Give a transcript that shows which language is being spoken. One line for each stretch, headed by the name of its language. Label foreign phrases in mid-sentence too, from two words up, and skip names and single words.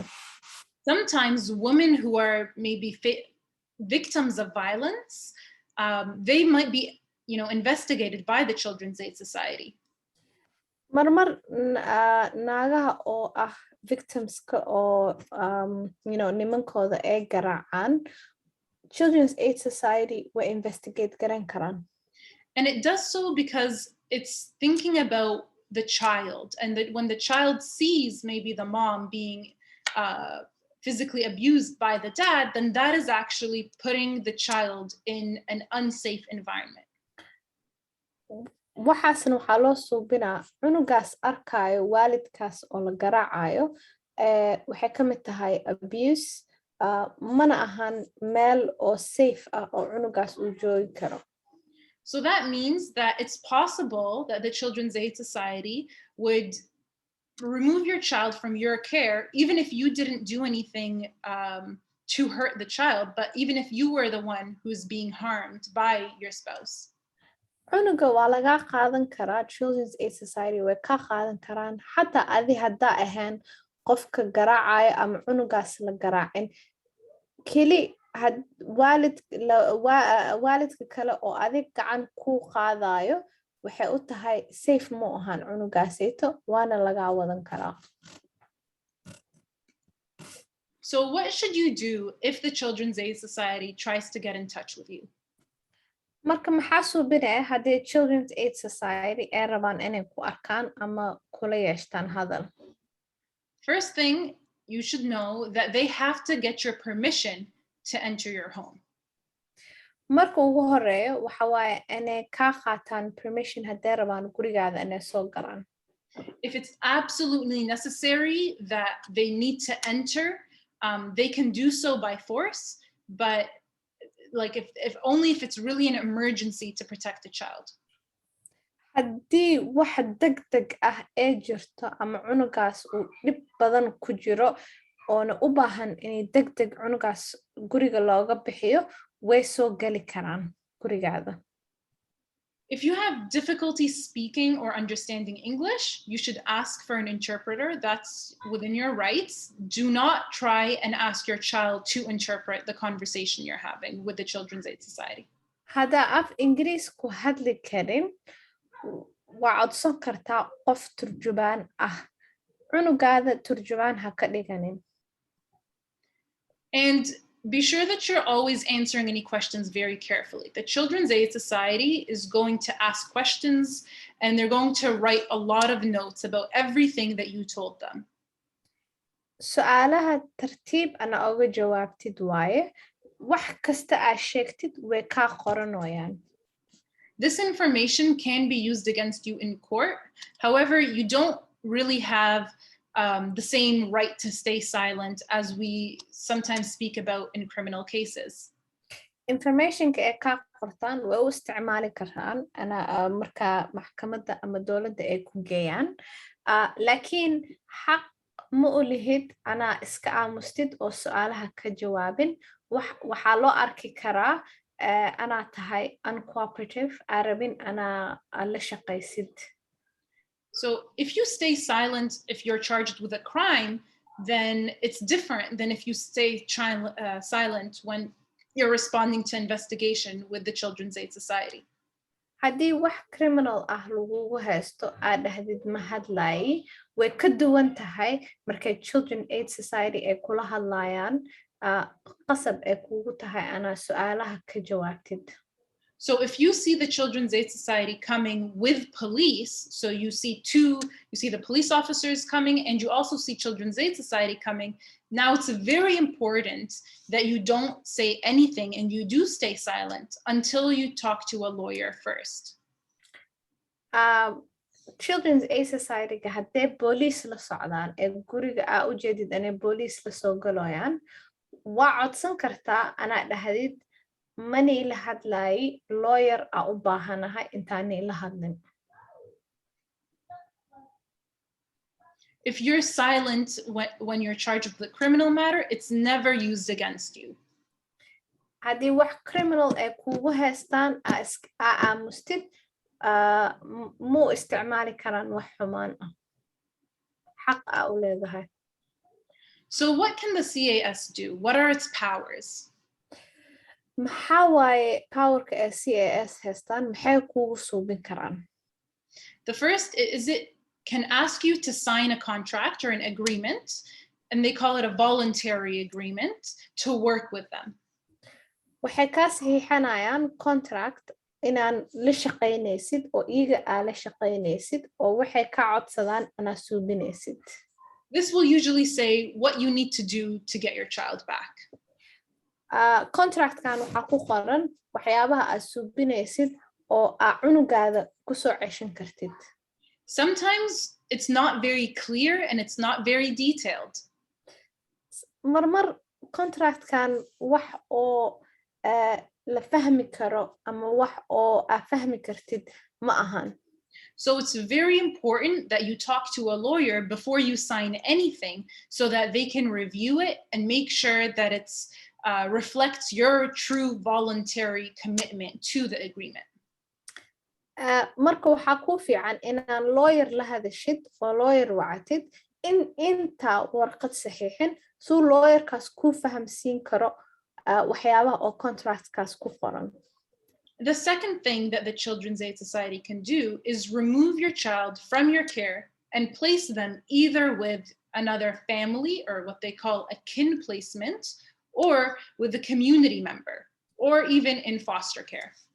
English: Sometimes women who are maybe victims of violence, they might be, investigated by the Children's Aid Society.
Somali: marmar naagaha oo ah victimska oo nimankooda ay garaacaan Children's Aid Society way investigate garan karaan.
English: And it does so because it's thinking about the child, and that when the child sees maybe the mom being physically abused by the dad, then that is actually putting the child in an unsafe environment.
Somali: waxaasna waxaa loo suubinaa cunugaas arkaayo waalidkaas oo la garaacayo waxay ka mid tahay abuse mana ahan meel oo safe ah oo cunugaas uu joogi karo.
English: So that means that it's possible that the Children's Aid Society would remove your child from your care, even if you didn't do anything to hurt the child, but even if you were the one who's being harmed by your spouse.
Somali: cunuga waa lagaa qaadan karaa Children's Aid Society way ka qaadan karaan xataa adi haddaa ahaan qofka garaacayo ama cunugaas la garaacin keli waalidka kale oo adig gacan ku qaadayo waxay u tahay safe ma ahan cunugaasayto waana lagaa wadan karaa.
English: So what should you do if the Children's Aid Society tries to get in touch with you?
Somali: marka maxaa suubinaya haddii Children's Aid Society ay rabaan inay ku arkaan ama kula yeeshtaan hadal?
English: First thing, you should know that they have to get your permission to enter your home.
Somali: marka ugu horeeyo waxa waaye inay ka qaataan permission hadday rabaan gurigaada inay soo galaan.
English: If it's absolutely necessary that they need to enter, they can do so by force, but like if only if it's really an emergency to protect the child.
Somali: haddii wax degdeg ah ee jirto ama cunugaas uu dhib badan ku jiro oona u baahan inay degdeg cunugaas guriga looga bixiyo way soo gali karaan gurigaada.
English: If you have difficulty speaking or understanding English, you should ask for an interpreter. That's within your rights. Do not try and ask your child to interpret the conversation you're having with the Children's Aid Society.
Somali: haddaa af Ingiriis ku hadli karin waa codsan kartaa qof turjubaan ah cunugaada turjubaan ha ka dhiganin.
English: And be sure that you're always answering any questions very carefully. The Children's Aid Society is going to ask questions, and they're going to write a lot of notes about everything that you told them.
Somali: su'aalaha tartiib ana uga jawaabtid waaye wax kasta aad sheegtid way kaa qoranayaan.
English: This information can be used against you in court. However, you don't really have the same right to stay silent as we sometimes speak about in criminal cases.
Somali: informationka ay kaa qortaan way u isticmaali karaan markaa maxkamadda ama dowladda ay ku geeyaan laakiin xaq ma u lihid anaa iska aamustid oo su'aalaha ka jawaabin waxaa loo arki karaa anaa tahay uncooperative arabin anaa la shaqaysid.
English: So if you stay silent if you're charged with a crime, then it's different than if you stay silent when you're responding to investigation with the Children's Aid Society.
Somali: haddii wax criminal ah lagugu haysto aad dhahdid ma hadlaayi way ka duwan tahay markay Children's Aid Society ay kula hadlayaan qasab ay kugu tahay anaa su'aalaha ka jawaabtid.
English: So if you see the Children's Aid Society coming with police, so you see the police officers coming and you also see Children's Aid Society coming, now it's very important that you don't say anything and you do stay silent until you talk to a lawyer first.
Somali: Children's Aid Society hadday booliis la socdaan ee guriga aa u jeedid inay booliis la soo galayaan waa codsan kartaa anaa dhahdid mani la hadlaay lawyer a u baahanahay intaani la hadlin.
English: If you're silent when you're charged with a criminal matter, it's never used against you.
Somali: haddii wax criminal ay kugu haystaan aa aamustid muu isticmaali karaan wax xumaan ah xaq aa u leedahay.
English: So what can the CAS do? What are its powers?
Somali: maxaa waaye powerka ee CAS haystaan maxay kugu suubin karaan?
English: The first is it can ask you to sign a contract or an agreement, and they call it a voluntary agreement, to work with them.
Somali: waxay kaa saxiixanayaan contract inaan la shaqaynaysid oo iyaga aa la shaqaynaysid oo waxay ka codsadaan anaa suubinaysid.
English: This will usually say what you need to do to get your child back.
Somali: Contractkan waxaa ku qoran waxyaabaha aad suubinaysid oo aa cunugaada kusoo ceshan kartid.
English: Sometimes it's not very clear and it's not very detailed.
Somali: marmar contractkan wax oo la fahmi karo ama wax oo aa fahmi kartid ma ahan.
English: So it's very important that you talk to a lawyer before you sign anything so that they can review it and make sure that it's reflects your true voluntary commitment to the agreement.
Somali: marka waxaa ku fiican inaan lawyer la hadashid oo lawyer wacatid inta warqad saxiixin suu lawyerkaas ku fahamsiin karo waxyaabaha oo contractkaas ku qoran.
English: The second thing that the Children's Aid Society can do is remove your child from your care and place them either with another family, or what they call a kin placement, or with a community member, or even in foster care.